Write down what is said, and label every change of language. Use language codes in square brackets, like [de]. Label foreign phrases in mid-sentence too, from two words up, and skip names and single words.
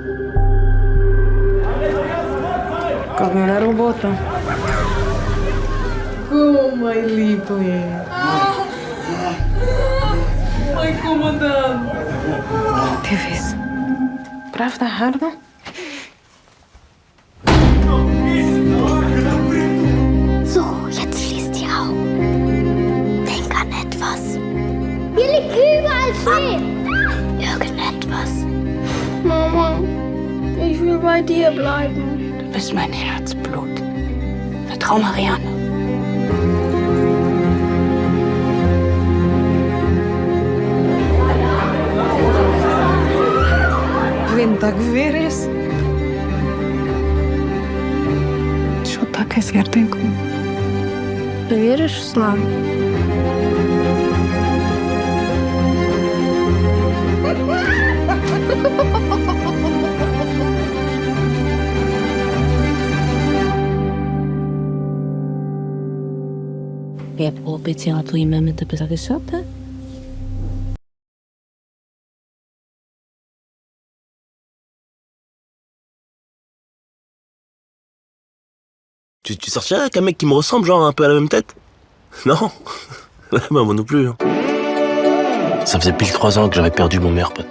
[uk] Кладемо на роботу. О, мой ліпий. Мой командант. Дивись. Правда гарно? [de] So, jetzt schließ die Augen. Denk an etwas. Hier liegt überall Schnee. Irgendetwas. Mama, ich will bei dir bleiben. Du bist mein Herzblut. Vertrau Marianne. [uk] Він так виріс. Що таке, серденько? Du віриш в славу? Я пообіцяла твоїй мамі тебе захищати. [fr] Tu sortirais avec un mec qui me ressemble, genre un peu à la même tête? Non? Bah, moi non plus. Hein. Ça faisait pile 3 ans que j'avais perdu mon meilleur pote.